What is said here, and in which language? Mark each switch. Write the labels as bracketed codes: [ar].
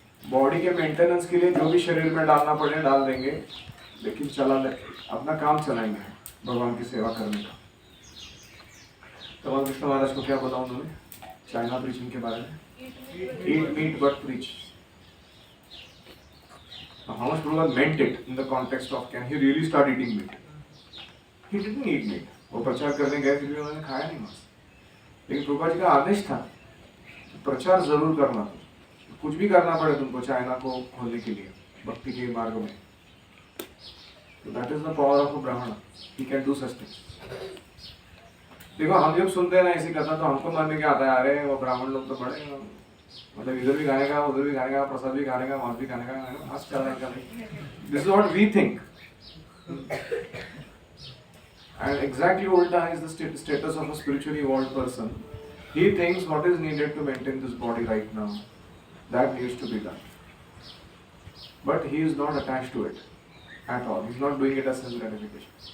[hi] Body के maintenance के लिए जो भी शरीर में डालना पड़े डाल देंगे, लेकिन अपना काम चलाएंगे भगवान की सेवा करने का। तो कृष्ण महाराज को क्या बोला उन्होंने चाइना प्रीचिंग के बारे में? [en] Eat meat but preach. Now, how much Prabhupada meant it in the context of can he really start eating meat? He didn't eat meat. [hi] वो प्रचार करने गए फिर भी उन्होंने खाया नहीं मांस। लेकिन प्रभुपाद जी का आदेश था प्रचार जरूर करना, कुछ भी करना पड़े तुमको चाइना को खोलने के लिए भक्ति के मार्ग में। [en] So that is the power of a brahmana. He can do such things. [hi] देखो हम जब सुनते हैं ना ऐसी कथा तो हमको मन में क्या आता है, अरे वो ब्राह्मण लोग तो बड़े मतलब इधर भी खाने का उधर भी खाने का, प्रसाद भी खाने का मांस भी खाने का, मस्त चल रहा है। [en] This is what we think. And exactly ulta is the status of a spiritually evolved person. He thinks what is needed to maintain this body right now, that needs to be done. But he is not attached to it at all. He is not doing it as self gratification.